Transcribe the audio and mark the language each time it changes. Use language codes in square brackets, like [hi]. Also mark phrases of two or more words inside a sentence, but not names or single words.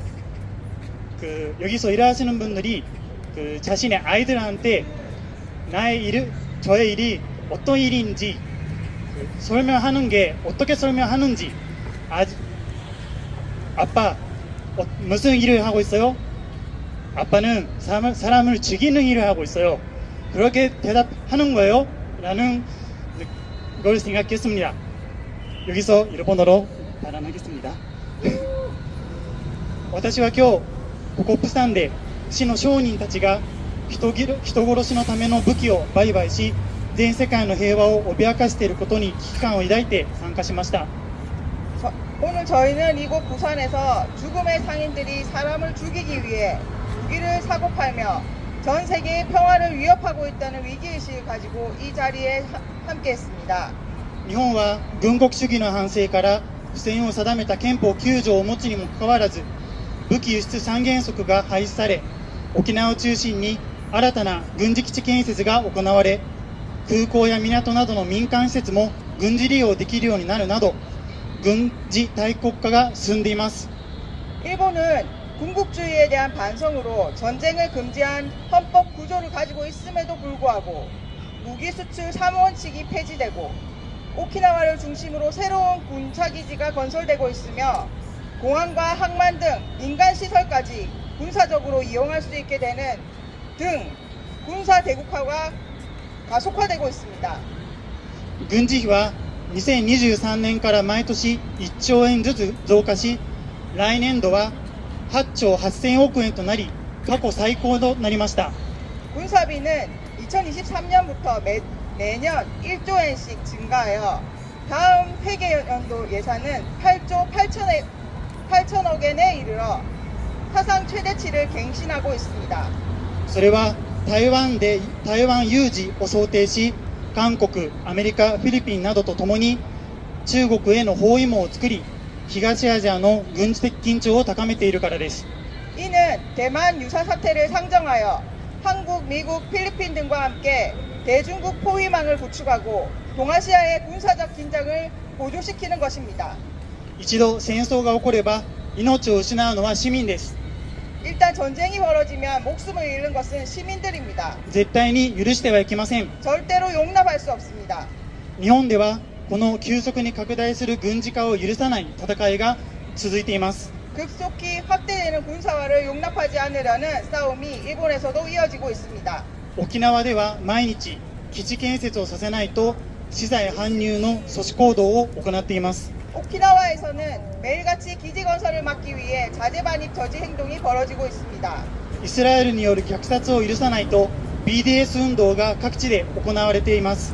[ko] 여기서 일하시는 분들이 자신의 아이들한테 저의 일이 어떤 일인지 설명하는 게 어떻게 설명하는지 아빠 무슨 일을 하고 있어요? 아빠는 사람을 죽이는 일을 하고 있어요. 그렇게 대답하는 거예요? 라는 걸 생각했습니다. 여기서 일본어로 발언하겠습니다. [ja] 私は今日ここプサンで死の商人たちが人殺しのための武器を売買し全世界の平和を脅かしていることに危機感を抱いて参加しました。 [ko] 오늘 저희는 이곳 부산에서 죽음의 상인들이 사람을 죽이기 위해 무기를 사고 팔며 전 세계의 평화를 위협하고 있다는 위기의식을 가지고 이 자리에 함께했습니다. [ja] 日本は軍国主義の反省から不正を定めた憲法9条を持つにもかかわらず武器輸出三原則が廃止され沖縄を中心に新たな軍事基地建設が行われ空港や港などの民間施設も軍事利用できるようになるなど軍事大国化が進んでいます。 [ko] 일본은 군국주의에 대한 반성으로 전쟁을 금지한 헌법 구조를 가지고 있음에도 불구하고 무기 수출 3원칙이 폐지되고 오키나와를 중심으로 새로운 군사기지가 건설되고 있으며 공항과 항만 등 민간 시설까지 군사적으로 이용할 수 있게 되는 등 군사 대국화가 가속화되고 있습니다. [ja] 軍事費は2023年から毎年1兆円ずつ増加し来年度は8兆8000億円となり過去最高となりました。 [ko] 군사비는 2023년부터 매년 1조 엔씩 증가하여 다음 회계연도 예산은 8조 8천억 엔에 이르러 사상 최대치를 갱신하고 있습니다. [ja] それは台湾有事を想定し韓国、アメリカ、フィリピンなどとともに中国への包囲網を作り東アジアの軍事的緊張を高めているからです。 [ko] 이는 대만 유사 사태를 상정하여 한국, 미국, 필리핀 등과 함께 대중국 포위망을 구축하고 동아시아의 군사적 긴장을 고조시키는 것입니다. [ja] 一度戦争が起これば命を失うのは市民です。 [ko] 일단 전쟁이 벌어지면 목숨을 잃는 것은 시민들입니다. [ja] 絶対に許してはいけません。 [ko] 절대로 용납할 수 없습니다. [ja] 日本ではこの急速に拡大する軍事化を許さない戦いが続いています。 [ko] 급속히 확대되는 군사화를 용납하지 않으려는 싸움이 일본에서도 이어지고 있습니다. [ja] 沖縄では毎日基地建設をさせないと資材搬入の阻止行動を行っています。 [ko] 오키나와에서는 매일같이 기지 건설을 막기 위해 자재 반입 저지 행동이 벌어지고 있습니다. [ja] イスラエルによる虐殺を許さないと BDS 運動が各地で行われています。